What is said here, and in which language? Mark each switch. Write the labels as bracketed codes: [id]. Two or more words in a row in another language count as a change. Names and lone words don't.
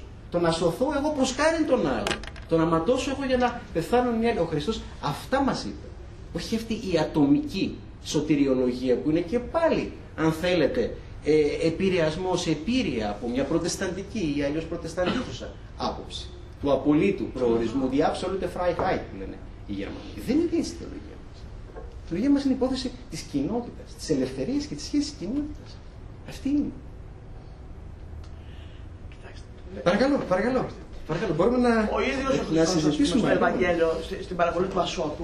[el] Το να σωθώ εγώ προς χάριν των άλλων. Το να ματώσω εγώ για να πεθάνουν οι άλλοι. Ο Χριστός αυτά μας είπε. Όχι αυτή η ατομική σωτηριολογία που είναι και πάλι, αν θέλετε, επηρεασμός, επίρρεια από μια προτεσταντική ή αλλιώς προτεσταντίζουσα άποψη του απολύτου προορισμού, [de] die absolute Freiheit [el] που λένε οι Γερμανοί. Δεν είναι έτσι η θεολογία μας. Η θεολογία μας είναι η υπόθεση της κοινότητας, της ελευθερίας και της σχέσης κοινότητας. Αυτή είναι. Παρακαλώ. Μπορούμε να συζητήσουμε στο Ευαγγέλιο, στην παραβολή του Ασώτου.